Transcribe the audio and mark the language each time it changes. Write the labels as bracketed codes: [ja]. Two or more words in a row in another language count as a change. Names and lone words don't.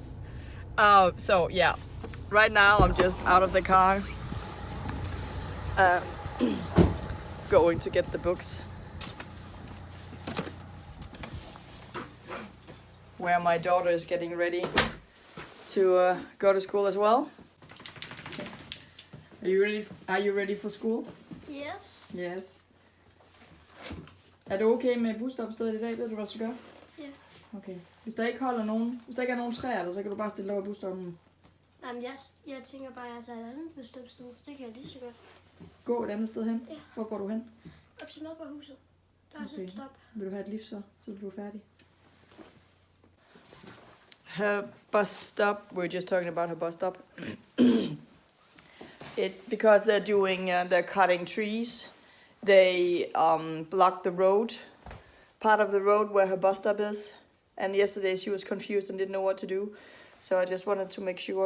[en] So yeah, right now I'm just out of the car, going to get the books. Where my daughter is getting ready to go to school as well. Are you ready? Are you ready for school? Yes. Yes. [da] Er det okay med busstopstedet i dag? Ved du, hvad du skal gøre? Ja. Okay. Hvis der ikke holder nogen, hvis der ikke er nogen træer der, så kan du bare stille dig over busstoppen. Jamen, jeg tænker bare, at jeg tager et andet busstopsted. Det kan jeg lige så godt. Gå et andet sted hen? Ja. Hvor går du hen? Op til Nordborghuset. Der er også et stop. Vil du have et lift så du er færdig? [en] Her bus stop, we're just talking about her bus stop. Because they're doing, they're cutting trees. They blocked the road, part of the road where her bus stop is. And yesterday she was confused and didn't know what to do. So I just wanted to make sure.